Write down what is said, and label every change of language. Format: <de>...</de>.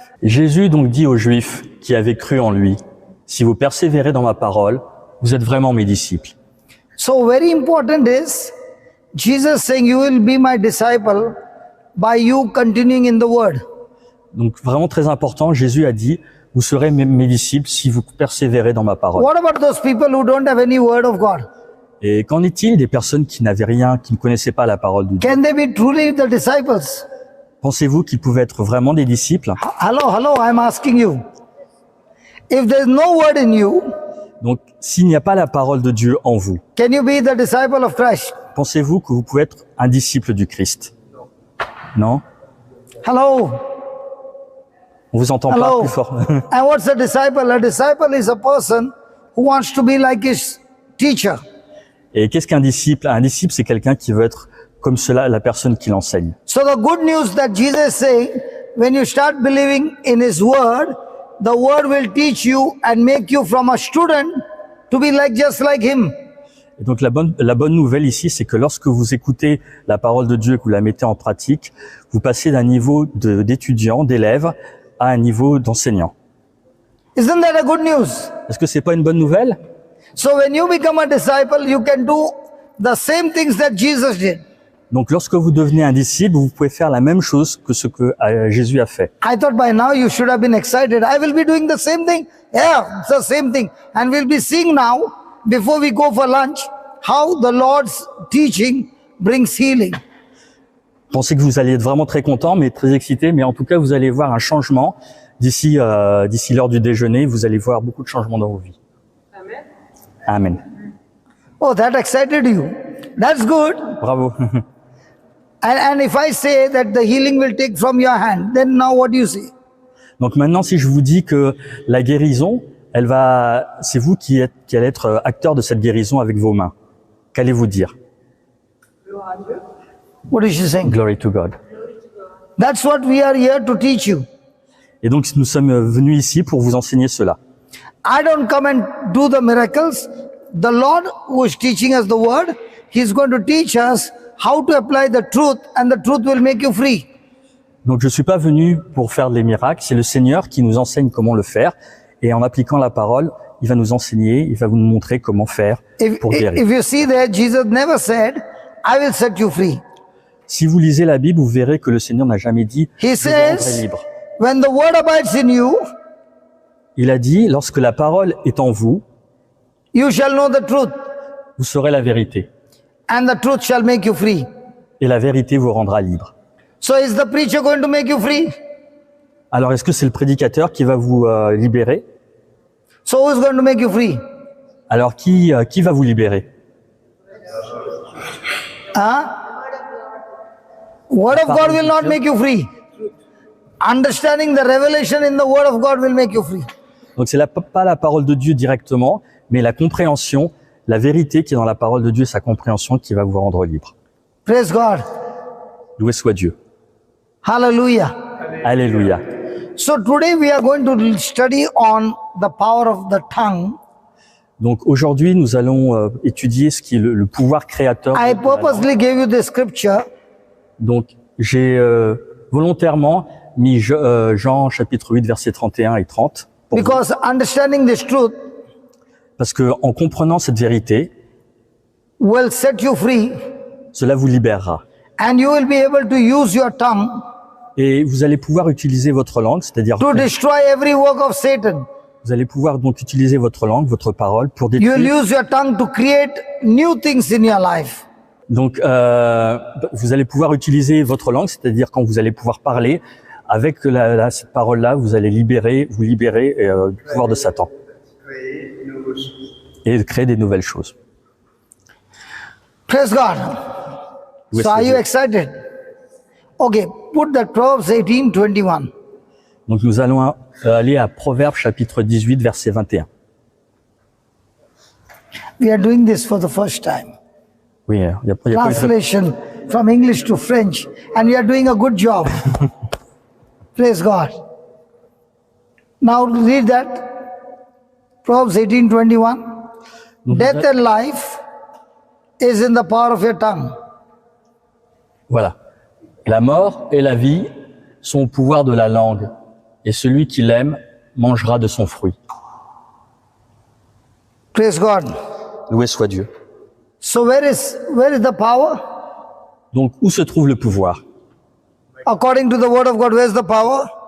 <fr>Jésus donc dit aux Juifs qui avaient cru en lui, si vous persévérez dans ma parole, vous êtes vraiment mes disciples.</fr> <en>So very important is Jesus saying you will be my disciple by you continuing in the word.</en> <fr>Donc vraiment très important, Jésus a dit, vous serez mes disciples si vous persévérez dans ma parole.</fr> <en>What about those people who don't have any word of God?</en> <fr>Et qu'en est-il des personnes qui n'avaient rien, qui ne connaissaient pas la parole de Dieu?</fr> <en>Can they be truly the disciples?</en> <fr>Pensez-vous qu'ils pouvaient être vraiment des disciples?</fr> <en>Hello, I'm asking you. If there's no word in you,</en> <fr>Donc s'il n'y a pas la parole de Dieu en vous,</fr> <en>can you be the disciple of Christ?</en> <fr>pensez-vous que vous pouvez être un disciple du Christ? Non?</fr> <en>Hello.</en> <fr>On vous entend pas</fr> <en>Hello.</en> <fr>plus fort.</fr> <en>And what's a disciple? A disciple is a person who wants to be like his teacher.</en> <fr>Et qu'est-ce qu'un disciple? Un disciple, c'est quelqu'un qui veut être comme cela, la personne qui l'enseigne.</fr> <en>So the good news that Jesus is saying, when you start believing in his word, the word will teach you and make you from a student to be like just like him.</en> <fr>Et donc la bonne nouvelle ici, c'est que lorsque vous écoutez la parole de Dieu, que vous la mettez en pratique, vous passez d'un niveau d'étudiant, d'élève, à un niveau d'enseignant.</fr> <en>Isn't that a good news?</en> <fr>Est-ce que c'est pas une bonne nouvelle?</fr> <en>So when you become a disciple, you can do the same things that Jesus did.</en> <fr>Donc lorsque vous devenez un disciple, vous pouvez faire la même chose que ce que Jésus a fait.</fr> <en>I thought by now you should have been excited. I will be doing the same thing. Yeah, it's the same thing. And we'll be seeing now, before we go for lunch, how the Lord's teaching brings healing.</en> <fr>Je pensais que vous alliez être vraiment très content, mais très excité. Mais en tout cas, vous allez voir un changement d'ici l'heure du déjeuner. Vous allez voir beaucoup de changements dans vos vies. Amen. Amen.</fr> <en>Oh, that excited you. That's good.</en> <fr>Bravo.</fr> <en>And if I say that the healing will take from your hand, then now what do you say?</en> <fr>Donc maintenant, si je vous dis que la guérison, c'est vous qui allez être acteur de cette guérison avec vos mains. Qu'allez-vous dire?</fr> <en>What is she saying? Glory to God. That's what we are here to teach you.</en> <fr>Et donc nous sommes venus ici pour vous enseigner cela.</fr> <en>I don't come and do the miracles. The Lord who is teaching us the word, He's going to teach us how to apply the truth, and the truth will make you free.</en> <fr>Donc je suis pas venu pour faire des miracles, c'est le Seigneur qui nous enseigne comment le faire. Et en appliquant la parole, il va nous enseigner, il va vous montrer comment faire pour guérir.</fr> <en>If you see that, Jesus never said, I will set you free.</en> <fr>Si vous lisez la Bible, vous verrez que le Seigneur n'a jamais dit «</fr> <en>He</en> <fr>Je vous rendrai</fr> <en>says,</en> <fr>libre ».</fr> <en>when the word abides in you,</en> <fr>Il a dit « Lorsque la parole est en vous,</fr> <en>you shall know the truth,</en> <fr>vous saurez la vérité.</fr> <en>and the truth shall make you free.</en> <fr>Et la vérité vous rendra libre. »</fr> <en>So is the preacher going to make you free?</en> <fr>Alors, est-ce que c'est le prédicateur qui va vous libérer?</fr> <en>So who is going to make you free?</en> <fr>Alors, qui va vous libérer? Huh?</fr> <en>Word of God will not make you free. Understanding the revelation in the word of God will make you free.</en> <fr>Donc, c'est pas la parole de Dieu directement, mais la compréhension, la vérité qui est dans la parole de Dieu, sa compréhension qui va vous rendre libre.</fr> <en>Praise God.</en> <fr>Loué soit Dieu.</fr> <en>Hallelujah.</en> <fr>Alléluia.</fr> <en>So today we are going to study on the power of the tongue.</en> <fr>Donc aujourd'hui, nous allons étudier ce qui est le pouvoir créateur.</fr> <en>I</en> <fr>de la langue.</fr> <en>purposely gave you this scripture</en> <fr>Donc j'ai volontairement mis Jean chapitre 8 versets 31 et 30 pour vous.</fr> <en>because understanding this truth</en> <fr>Parce que en comprenant cette vérité,</fr> <en>will set you free,</en> <fr>cela vous libérera.</fr> <en>and you will be able to use your tongue</en> <fr>Et vous allez pouvoir utiliser votre langue, c'est-à-dire</fr> <en>to destroy every work of Satan.</en> <fr>vous allez pouvoir donc utiliser votre langue, votre parole pour</fr> <en>You</en> <fr>détruire.</fr> <en>will use your tongue to create new things in your life.</en> <fr>Donc vous allez pouvoir utiliser votre langue, c'est-à-dire quand vous allez pouvoir parler avec cette parole-là, vous allez vous libérer du pouvoir de Satan et créer des nouvelles choses.</fr> <en>Praise God. Yes, So are you Lord. excited? Okay, put that Proverbs 18:21.</en> <fr>Donc nous allons aller à Proverbes chapitre 18 verset 21.</fr> <en>We are doing this for the first time.</en> <fr>Oui, il y a pas une</fr> <en>Translation from English to French, and we are doing a good job. Praise God. Now read that. Proverbs 18:21. Death and life is in the power of your tongue.</en> <fr>Voilà. La mort et la vie sont au pouvoir de la langue, et celui qui l'aime mangera de son fruit.</fr> <en>Praise God.</en> <fr>Loué soit Dieu.</fr> <en>So where is the power?</en> <fr>Donc où se trouve le pouvoir?</fr> <en>According to the word of God, where's the power?</en>